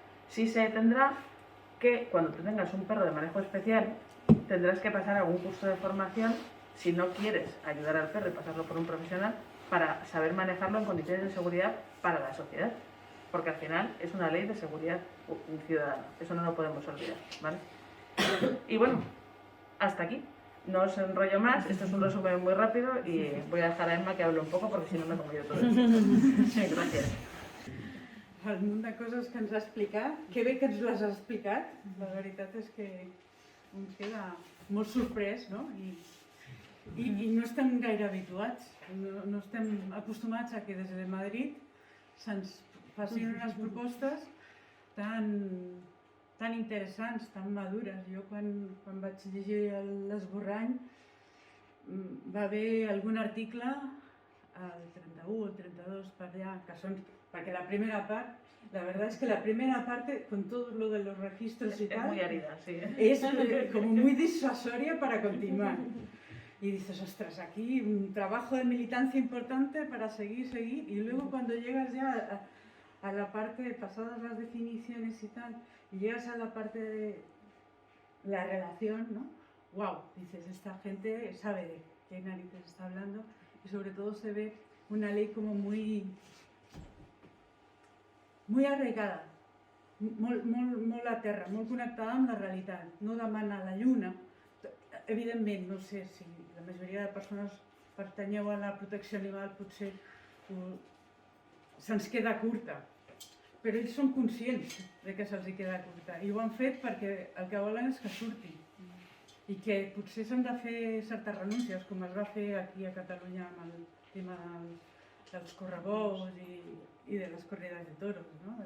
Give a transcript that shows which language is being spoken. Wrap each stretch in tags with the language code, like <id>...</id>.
<es>Sí se tendrá que, cuando tú tengas un perro de manejo especial, tendrás que pasar algún curso de formación si no quieres ayudar al perro y pasarlo por un profesional para saber manejarlo en condiciones de seguridad para la sociedad. Porque al final es una ley de seguridad ciudadana. Eso no lo podemos olvidar, ¿vale? Y bueno, hasta aquí. No os enrollo más, esto es un resumen muy rápido y voy a dejar a Emma que hable un poco porque si no me como yo todo el tiempo.</es> <ca>Gràcies. El munt de coses que ens ha explicat, que bé que ens les ha explicat, la veritat és que em queda molt sorprès, no? I no estem gaire habituats, no estem acostumats a que des de Madrid se'ns facin unes propostes tan interessants, tan madures. Jo quan vaig llegir l'esborrany va haver algun article, el 31 o el 32 per allà, que són, perquè la primera part,</ca> <es>la verdad es que la primera parte, con todo lo de los registros y tal, es muy árida, sí. Es como muy disuasoria para continuar. Y dices, ostras, aquí un trabajo de militancia importante para seguir, y luego cuando llegas ya a la parte, pasadas las definiciones y tal, y llegas a la parte la relación, ¿no? Wow, dices, esta gente sabe de qué narices está hablando y sobre todo se ve una ley como muy arraigada,</es> <ca>molt a terra, molt connectada amb la realitat, no demana la lluna. Evidentment, no sé si la majoria de persones pertanyeu a la protecció animal, potser se'ns queda curta, però ells són conscients de que se'ls queda curta i ho han fet perquè el que volen és que surti i que potser s'han de fer certes renúncies, com es va fer aquí a Catalunya amb el tema dels correbous i de les corrides de toros, no?</ca>